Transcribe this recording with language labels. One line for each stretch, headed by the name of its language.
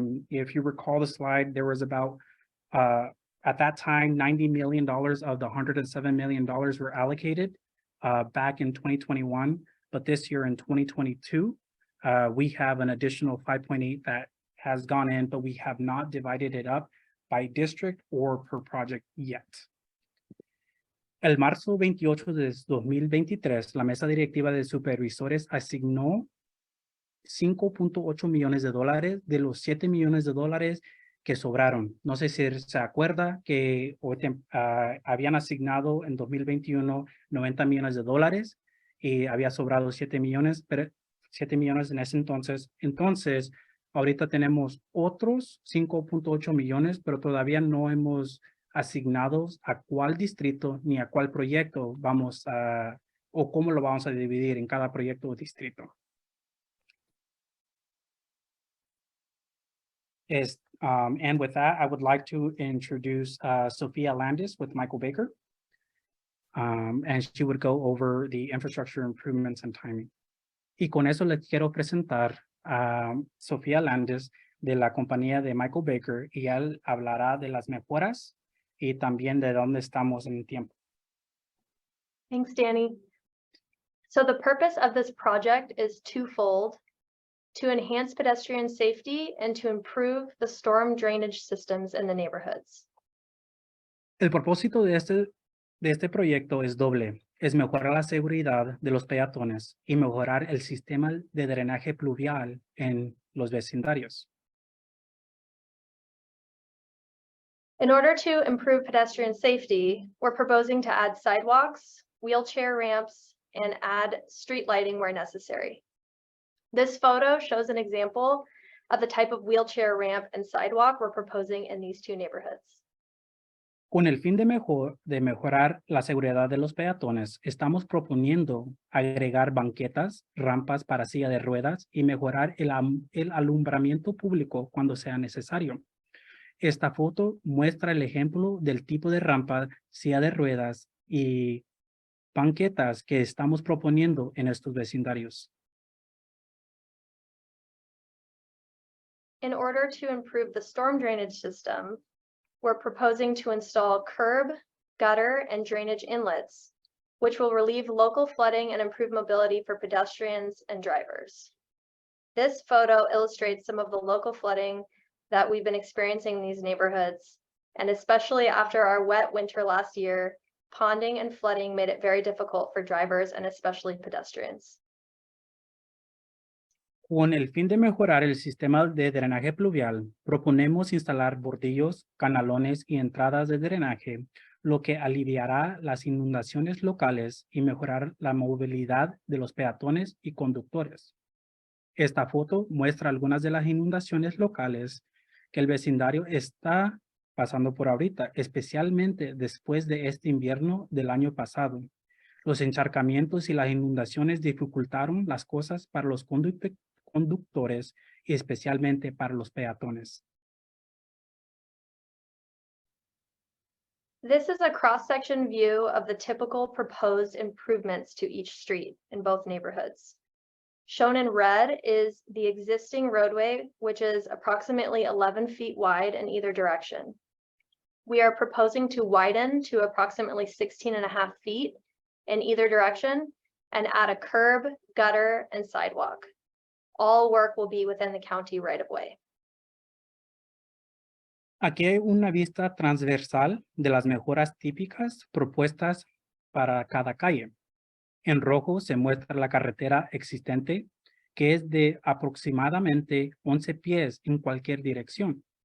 English: If you recall the slide, there was about, at that time, $90 million of the $107 million were allocated back in 2021. But this year in 2022, we have an additional 5.8 that has gone in, but we have not divided it up by district or per project yet.
Spanish: El marzo 28 de 2023, la mesa directiva de supervisores asignó $5.8 millones de dólares de los $7 millones de dólares que sobraron. No sé si se acuerda que habían asignado en 2021 $90 millones de dólares y había sobrado 7 millones, pero 7 millones en ese entonces. Entonces, ahorita tenemos otros 5.8 millones, pero todavía no hemos asignado a cuál distrito ni a cuál proyecto vamos a, o cómo lo vamos a dividir en cada proyecto o distrito.
English: And with that, I would like to introduce Sophia Landis with Michael Baker. And she would go over the infrastructure improvements and timing.
Spanish: Y con eso les quiero presentar a Sofía Landis de la compañía de Michael Baker, y él hablará de las mejoras y también de dónde estamos en el tiempo.
English: Thanks, Danny. So the purpose of this project is twofold: to enhance pedestrian safety and to improve the storm drainage systems in the neighborhoods.
Spanish: El propósito de este proyecto es doble. Es mejorar la seguridad de los peatones y mejorar el sistema de drenaje pluvial en los vecindarios.
English: In order to improve pedestrian safety, we're proposing to add sidewalks, wheelchair ramps, and add street lighting where necessary. This photo shows an example of the type of wheelchair ramp and sidewalk we're proposing in these two neighborhoods.
Spanish: Con el fin de mejorar la seguridad de los peatones, estamos proponiendo agregar banquetas, rampas para silla de ruedas y mejorar el alumbramiento público cuando sea necesario. Esta foto muestra el ejemplo del tipo de rampa, silla de ruedas y banquetas que estamos proponiendo en estos vecindarios.
English: In order to improve the storm drainage system, we're proposing to install curb, gutter, and drainage inlets, which will relieve local flooding and improve mobility for pedestrians and drivers. This photo illustrates some of the local flooding that we've been experiencing in these neighborhoods, and especially after our wet winter last year, ponding and flooding made it very difficult for drivers and especially pedestrians.
Spanish: Con el fin de mejorar el sistema de drenaje pluvial, proponemos instalar bordillos, canalones y entradas de drenaje, lo que aliviará las inundaciones locales y mejorar la movilidad de los peatones y conductores. Esta foto muestra algunas de las inundaciones locales que el vecindario está pasando por ahorita, especialmente después de este invierno del año pasado. Los encharcamientos y las inundaciones dificultaron las cosas para los conductores y especialmente para los peatones.
English: This is a cross-section view of the typical proposed improvements to each street in both neighborhoods. Shown in red is the existing roadway, which is approximately 11 feet wide in either direction. We are proposing to widen to approximately 16.5 feet in either direction and add a curb, gutter, and sidewalk. All work will be within the county right-of-way.
Spanish: Aquí hay una vista transversal de las mejoras típicas propuestas para cada calle. En rojo se muestra la carretera existente, que es de aproximadamente 11 pies en cualquier dirección.